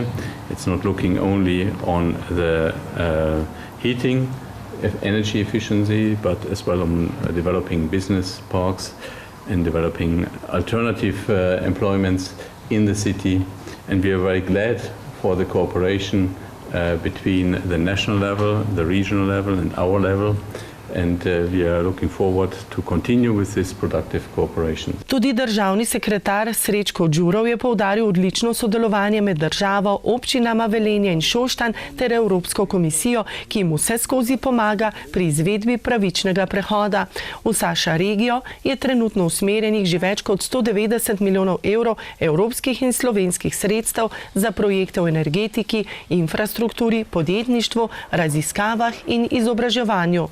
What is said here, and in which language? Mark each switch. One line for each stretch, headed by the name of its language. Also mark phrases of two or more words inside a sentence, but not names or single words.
English: It's not looking only on the heating, energy efficiency, but as well on developing business parks and developing alternative employments in the city. And we are very glad for the cooperation between the national level, the regional level and our level. And we are looking forward to continue with this productive cooperation.
Slovenian: Tudi državni sekretar Srečko Đurov je poudaril odlično sodelovanje med državo, občinama Velenje in Šoštanj ter Evropsko komisijo, ki jim vse skozi pomaga pri izvedbi pravičnega prehoda. V Saša regijo je trenutno usmerjenih že več kot 190 milijonov evrov evropskih in slovenskih sredstev za projekte v energetiki, infrastrukturi, podjetništvu, raziskavah in izobraževanju.